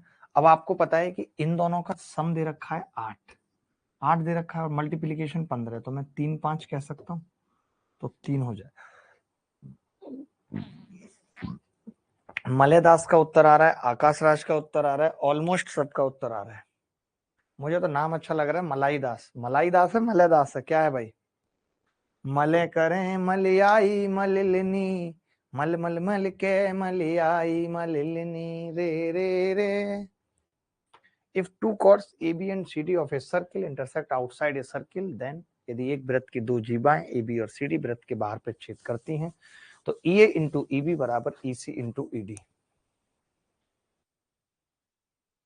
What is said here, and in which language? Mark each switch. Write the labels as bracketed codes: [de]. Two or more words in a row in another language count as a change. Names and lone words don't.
[hi] अब आपको पता है कि इन दोनों का सम दे रखा है 8, 8 दे रखा है और मल्टीप्लीकेशन 15, तो मैं 3 5 कह सकता हूँ, तो 3 हो जाए। मलयदास का उत्तर आ रहा है, आकाश राज का उत्तर आ रहा है, ऑलमोस्ट सबका उत्तर आ रहा है। मुझे तो नाम अच्छा लग रहा है, मलाई दास। मलाई दास है, मलयदास है, क्या है भाई। मले करें मलियाई मलिलनी, मल मल मल के मलियाई मलिलनी रे रे रे। [en] If two chords AB and CD of a circle intersect outside a circle, then [hi] यदि एक वृत्त की दो जीवाएं AB और CD वृत्त के बाहर पे छेद करती हैं, तो EA इंटू EB बराबर EC इंटू ED।